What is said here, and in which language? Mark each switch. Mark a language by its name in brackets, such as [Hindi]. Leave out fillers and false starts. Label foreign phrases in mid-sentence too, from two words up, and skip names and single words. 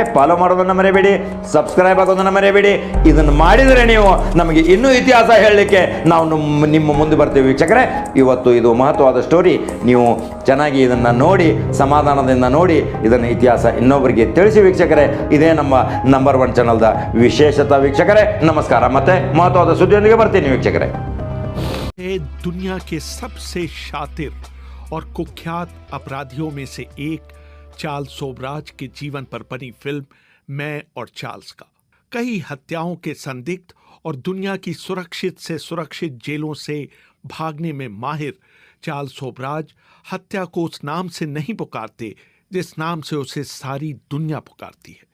[Kannada] ಫಾಲೋ ಮಾಡೋದನ್ನು ಮರೆಯಬೇಡಿ, ಸಬ್ಸ್ಕ್ರೈಬ್ ಆಗೋದನ್ನು ಮರೆಯಬೇಡಿ. ಇದನ್ನು ಮಾಡಿದರೆ ನೀವು ನಮಗೆ ಇನ್ನೂ ಇತಿಹಾಸ ಹೇಳಲಿಕ್ಕೆ ನಾವು ನಿಮ್ಮ ಮುಂದೆ ಬರ್ತೀವಿ ವೀಕ್ಷಕರೇ. ಇವತ್ತು ಇದು ಮಹತ್ವವಾದ ಸ್ಟೋರಿ. ನೀವು ಚೆನ್ನಾಗಿ ಇದನ್ನು ನೋಡಿ, ಸಮಾಧಾನದಿಂದ ನೋಡಿ, ಇದನ್ನು ಇತಿಹಾಸ ಇನ್ನೊಬ್ಬರಿಗೆ ತಿಳಿಸಿ ವೀಕ್ಷಕರೇ. ಇದೇ ನಮ್ಮ ನಂಬರ್ 1 ಚಾನಲ್ದ ವಿಶೇಷತಾ ವೀಕ್ಷಕರೇ. ನಮಸ್ಕಾರ. ಮತ್ತೆ ಮಹತ್ವದ ಸುದ್ದಿಯೊಂದಿಗೆ ಬರ್ತೀನಿ ವೀಕ್ಷಕರೇ. [Hindi] दुनिया के सबसे शातिर और कुख्यात अपराधियों में से एक चार्ल्स सोबराज के जीवन पर बनी फिल्म मैं और चार्ल्स का कई हत्याओं के संदिग्ध और दुनिया की सुरक्षित से सुरक्षित जेलों से भागने में माहिर चार्ल्स सोबराज हत्या को उस नाम से नहीं पुकारते जिस नाम से उसे सारी दुनिया पुकारती है।